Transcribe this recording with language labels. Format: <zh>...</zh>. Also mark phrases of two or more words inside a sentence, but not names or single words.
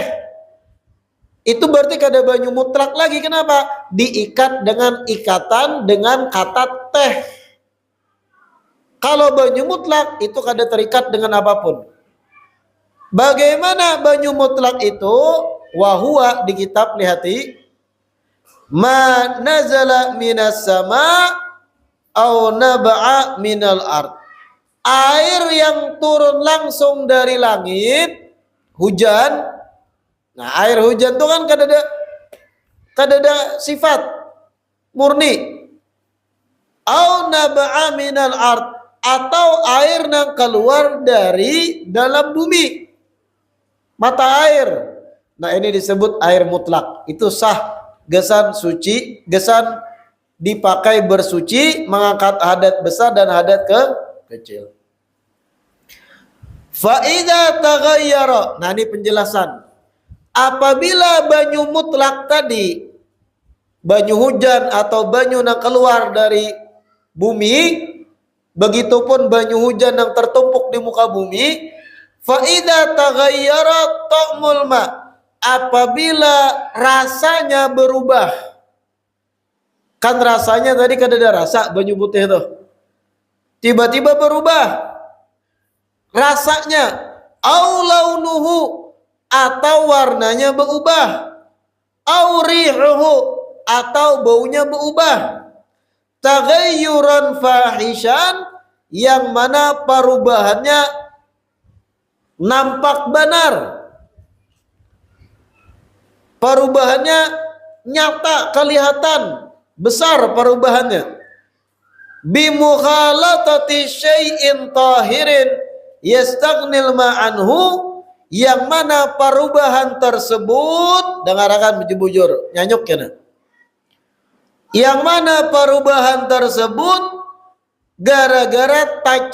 <bjn>Itu berarti kada banyu mutlak lagi.</bjn> <id>Kenapa? Diikat dengan ikatan dengan kata teh.</id> <bjn>Kalau banyu mutlak itu kada terikat dengan apapun. Bagaimana banyu mutlak itu? Wahuwa di kitab lihati.</bjn> <ar>ما نزل من السماء أو نبع من الأرض.</ar> <id>Air yang turun langsung dari langit, hujan.</id> <bjn>Nah, air hujan itu kan kada ada sifat murni.</bjn> <ar>أو نبع من الأرض,</ar> <id>atau air yang keluar dari dalam bumi. Mata air. Nah, ini disebut air mutlak. Itu sah. Gesan suci, gesan dipakai bersuci, mengangkat hadat besar dan hadat kecil.</id> <ar>فإذا تغير.</ar> <id>Nah ini penjelasan.</id> <bjn>Apabila banyu mutlak tadi, banyu hujan atau banyu yang keluar dari bumi, begitupun banyu hujan yang tertumpuk di muka bumi,</bjn> <ar>فإذا تغير طعم الماء',</ar> <bjn>apabila rasanya berubah. Kan rasanya tadi kada ada rasa banyu putih itu.</bjn> <id>Tiba-tiba berubah rasanya,</id> <ar>أو لونه,</ar> <id>atau warnanya berubah,</id> <ar>أو ريحه,</ar> <id>atau baunya berubah.</id> <ar>تغيرا فاحشا,</ar> <id>yang mana perubahannya nampak benar. Perubahannya nyata, kelihatan besar perubahannya.</id> <ar>بمخالطة شيء طاهر يستغني الماء عنه,</ar> <id>yang mana perubahan tersebut, dengarkan bujur-bujur nyanyuk kena, yang mana perubahan tersebut gara-gara tak</id>